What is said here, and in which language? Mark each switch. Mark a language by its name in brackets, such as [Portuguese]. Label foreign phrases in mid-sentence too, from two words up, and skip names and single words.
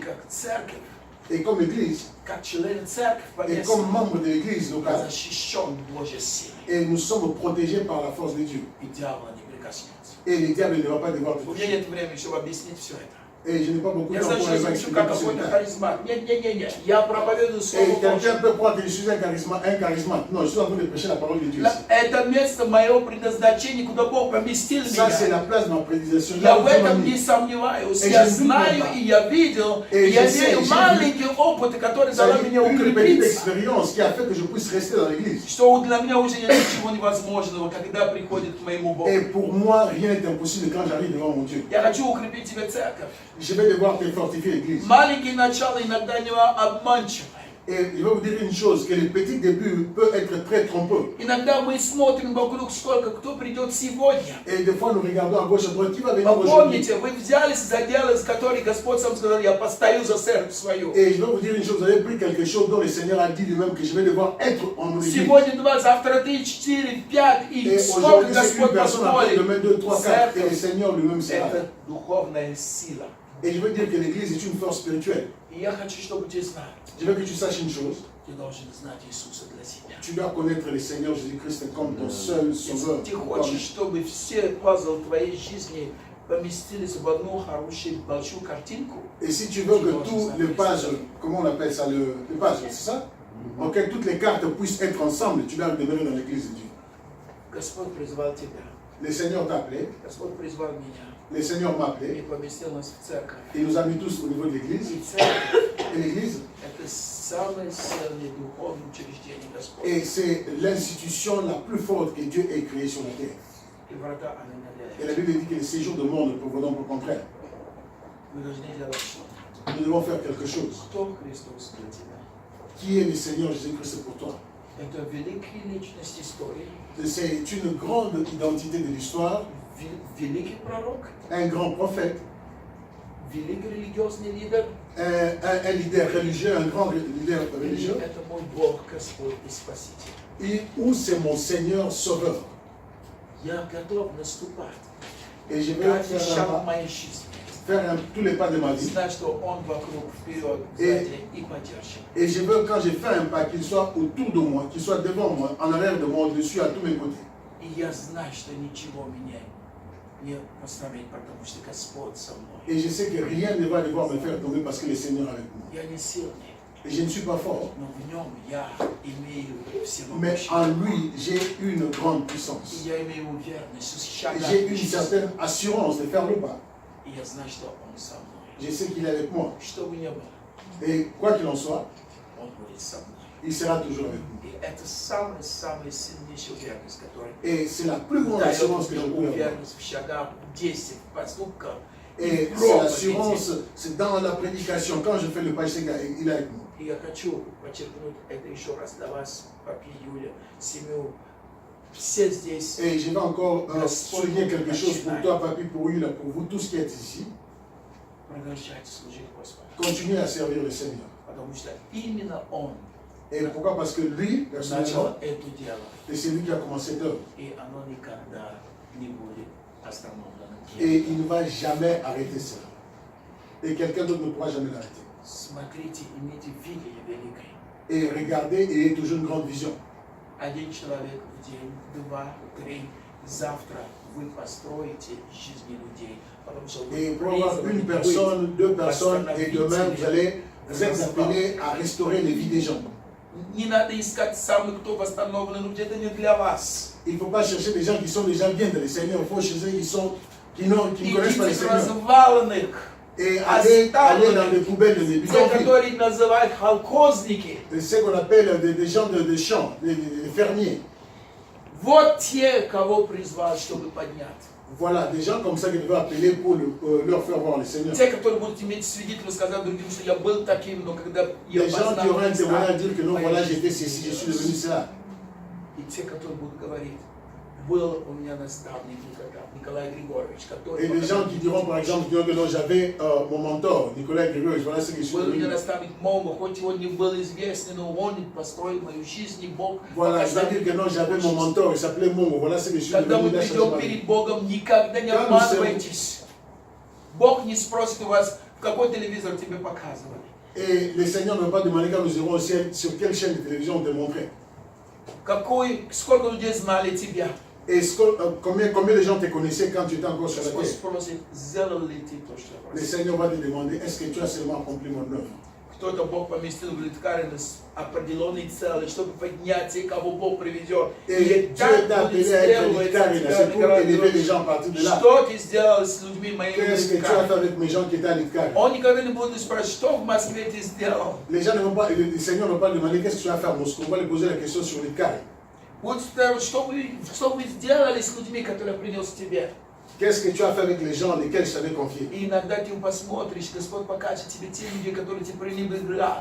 [Russian] И как церковь, [French] Et comme église, [Russian] как члены церкви [French] et [Russian] поместной, [French] comme membre de l'église locale, [Russian] защищен Божьей силой. [French] et nous sommes protégés par la force de Dieu. [Russian] И дьявол не прикоснется. [French] Et le diable ne va pas devoir te [Russian] У меня [French] toucher. [Russian] нет времени, чтобы объяснить все это. [French] Et je n'ai pas beaucoup de [Russian] Я [French] temps [Russian] знаю, [French] pour [Russian] что я [French] les [Russian] звучу [French] expliquer [Russian] как [French] tout ce [Russian] какой-то [French] détail. [Russian] харизмат. Нет. Я проповедую [French] Et [Russian] Слово [French] quelqu'un [Russian] Божье. [French] peut croire que je suis un charismate. Non, je suis en train de prêcher la parole de Dieu ici. [Russian] Это место моего предназначения, куда Бог поместил [French] Ça, c'est [Russian] меня. [French] la place de ma prédication. [Russian] Я [French] Là où [Russian] в [French] Dieu m'a [Russian] этом [French] mis. [Russian] не сомневаюсь. [French] Et [Russian] Я [French] je ne doute [Russian] знаю, [French] pas. [Russian] и я видел, [French] Et [Russian] и я [French] je sais, [Russian] верю [French] j'ai [Russian] маленькие опыты, которые [French] Ça [Russian] дала [French] a [Russian] меня [French] été une petite [Russian] укрепиться. [French] expérience qui a fait que je puisse rester dans l'église. [Russian] Что для меня уже нет ничего невозможного, когда приходит к моему Богу. [French] Et pour moi, rien n'est impossible quand j'arrive devant mon Dieu. [Russian] Я хочу укрепить тебе церковь. [French] Je vais devoir te fortifier l'église. [Russian] Маленькие начала иногда не обманчивы. [French] Et je vais vous dire une chose, que le petit début peut être très trompeux. [Russian] Иногда мы смотрим вокруг, сколько кто придет сегодня. [French] Et des fois, nous regardons à gauche, à droite, qui va venir aujourd'hui. [Russian] Помните, вы взялись за дело, из которого Господь сам сказал, я постою за церковь свою. [French] Et je vais vous dire une chose, vous avez pris quelque chose dont le Seigneur a dit lui-même que je vais devoir être en mon église. [Russian] Сегодня 2, завтра 3, 4, 5, и [French] Et [Russian] сколько [French] aujourd'hui, c'est une [Russian] Господь [French] personne après, [Russian] позволит. [French] demain 2, 3, 4, et le [Russian] Церковь [French] Seigneur lui-même sera. [Russian] это духовная сила. [French] Et je veux dire que l'église est une force spirituelle. [Russian] И я хочу, чтобы ты знал, [French] Je veux que tu saches une chose, [Russian] ты должен знать Иисуса для себя. [French] tu dois connaître le Seigneur Jésus-Christ comme ton seul sauveur. [Russian] Если ты хочешь, чтобы все пазлы твоей жизни поместились в одну хорошую большую картинку, [French] Et si tu veux que tous les pages, comment on appelle ça, les pages, c'est ça? Ok, toutes les cartes puissent être ensemble, tu dois demeurer dans l'église de Dieu. [Russian] Господь призвал тебя, [French] Le Seigneur t'a appelé, [Russian] Господь призвал меня [French] le Seigneur m'a [Russian] и [French] appelé, [Russian] поместил нас в церковь. [French] il nous a mis tous au niveau de l'église. [Russian] И церковь [French] Et l'église, – [Russian] это самое сильное духовное учреждение Господа. [French] et c'est l'institution la plus forte que Dieu ait créée sur la terre. [Russian] И врата она не [French] Et la Bible dit que les séjours de mort ne prévaudront pas au contraire. [Russian] Мы должны делать что-то. [French] Nous devons faire quelque chose. [Russian] Кто Христос для тебя? [French] Qui est le Seigneur Jésus-Christ pour toi? [Russian] Это великая личность истории, [French] C'est une grande identité de l'histoire, [Russian] великий пророк, [French] un grand prophète, [Russian] великий религиозный лидер. [French] un leader religieux, un grand leader [Russian] И [French] religieux. [Russian] это мой Бог, Господь и Спаситель. [French] Et où c'est mon Seigneur Sauveur. [Russian] Я готов наступать. [French] Et je vais [Russian] Каждый шаг [French] faire, [Russian] в моей жизни. [French] tous les pas de ma vie. [Russian] Знать, что Он вокруг, вперед, сзади и поддержит. [French] Et je veux, quand je fais un pas, qu'il soit autour de moi, qu'il soit devant moi, en arrière de moi, au-dessus, à tous mes côtés. [Russian] И я знаю, что ничего меня не остановит, потому что Господь со мной. [French] Et je sais que rien ne va devoir me faire tomber parce que le Seigneur est avec moi. [Russian] Я не сильный, [French] Et je ne suis pas fort, [Russian] но в Нем я имею [French] mais [Russian] всемогущее. [French] en lui, j'ai une grande [Russian] И [French] puissance. [Russian] я имею уверенность [French] Et [Russian] шагать [French] j'ai [Russian] в [French] une [Russian] жизни. [French] certaine assurance de faire le pas. [Russian] И я знаю, что Он со мной. [French] Je sais qu'il est avec moi. [Russian] Что бы ни было, [French] Et quoi qu'il en soit, [Russian] Он будет со мной. [French] il sera toujours avec nous. [Russian] И это самая сильнейшая уверенность, которая [French] Et c'est la plus grande [Russian] дает [French] assurance que je [Russian] мне [French] peux avoir. [Russian] уверенность в шагах, в действиях, в поступках. [French] Et c'est l'assurance, c'est dans la prédication. Quand je fais le pas, je sais qu'il est avec moi. [Russian] И я хочу подчеркнуть это еще раз для вас, Папи, Юля, семью. Все здесь. [French] Et je vais encore souligner quelque chose pour toi, Papi, pour Yula, pour vous tous qui êtes ici. [Russian] Продолжайте служить Господу. [French] Continuez à servir le Seigneur. [Russian] Потому что именно Он [French] Et pourquoi? Parce que lui, personnellement, [Russian] начал это дело. [French] et c'est lui qui a commencé d'œuvre. [Russian] И оно никогда не будет остановлено. [French] Et il ne va jamais arrêter ça. Et quelqu'un d'autre ne pourra jamais l'arrêter. [Russian] Смотрите, имейте видение великое. [French] Et regardez et ayez toujours une grande vision. [Russian] Один человек в день, 2, 3. Завтра вы построите жизни людей. Потому что [French] Et [Russian] вы [French] pour avoir une [Russian] призваны [French] personne, deux personnes, et [Russian] восстановить [French] demain vous allez, vous êtes [Russian] Распал. [French] appelés à restaurer les vies des gens. [Russian] Не надо искать самых, кто восстановлен, но где-то не для вас. [French] Il ne faut pas chercher des gens qui sont déjà bien dans le Seigneur. Il faut chercher qui ne connaissent pas le [Russian] Идите к [French] Seigneur. [Russian] разваленных, [French] Et aller dans les poubelles des [Russian] те, [French] bidonvilles. [Russian] которые называют колхозники. [French] Ce qu'on appelle des gens de champs, des fermiers. [Russian] Вот те, кого призвал, чтобы поднять. [French] Voilà, des gens comme ça qui devaient appeler pour leur faire voir le Seigneur. [Russian] Те, которые будут иметь свидетельство, сказать другим, что я был таким, но когда я [French] Des gens qui [Russian] познал [French] auraient un [Russian] Христа, [French] témoignage à dire que non, [Russian] моя [French] voilà, [Russian] жизнь [French] j'étais ceci, je suis devenu cela. [Russian] И те, которые будут говорить, был у меня наставник Николай Григорьевич, который [French] Et des gens qui diront par exemple que non, j'avais mon mentor, Nicolas Grégoire, voilà ce que je suis [Russian] был у меня [French] devenu. [Russian] наставник Момо, хоть он не был известный, но он построил мою жизнь, и Бог [French] Voilà, [Russian] показал [French] c'est-à-dire que [Russian] мне [French] non, j'avais mon [Russian] жизнь. [French] mentor, il s'appelait Mongo, voilà ce que je suis [Russian] Когда мы [French] devenu. Là, ça [Russian] придем [French] change ma vie. [Russian] перед Богом, никогда не [French] Quand nous [Russian] обманывайтесь. Бог не спросит у вас, какой телевизор тебе показывали. [French] Et le Seigneur n'a pas demandé quand nous irons au ciel sur quelle chaîne de télévision on te montrait. [Russian] Сколько людей знали тебя. [French] Et combien de gens te connaissaient quand tu étais encore sur la [Russian] Господь [French] terre. [Russian] спросит, сделал ли ты то, что я [French] Le [Russian] просил. [French] Seigneur va te demander, est-ce que tu as seulement accompli mon œuvre? [Russian] Кто-то Бог поместил в Литкарине с определенной целью, чтобы поднять тех, кого Бог приведет. [French] Et Dieu t'a appelé à être Litkarina, c'est pour élever les gens à partir de là. [Russian] Что ты сделал с людьми моими [French] Qu'est-ce que tu as fait avec mes gens qui étaient à Litkarina? [Russian] Он никогда не будет спрашивать, что в Москве ты сделал. [French] Les gens ne vont pas, le Seigneur ne va pas demander qu'est-ce que tu vas faire à Moscou. On va lui poser la question sur Litkarina. [Russian] Вот что вы сделали с людьми, которые принес тебе. [French] Qu'est-ce que tu as fait avec les gens lesquels je t'avais confié? [Russian] И иногда ты посмотришь, Господь покажет тебе те люди, которые ты пренебрегал.